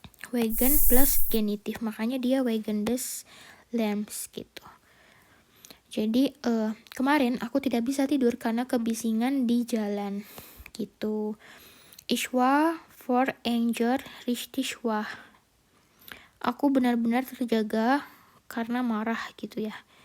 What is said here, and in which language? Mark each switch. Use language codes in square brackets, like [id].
[id] Wegen plus genitif, makanya dia [de] wegen des Lärms [id] gitu. Jadi kemarin aku tidak bisa tidur karena kebisingan di jalan gitu. [de] Ich war vor Anger richtig wach. [id] Aku benar-benar terjaga karena marah gitu ya.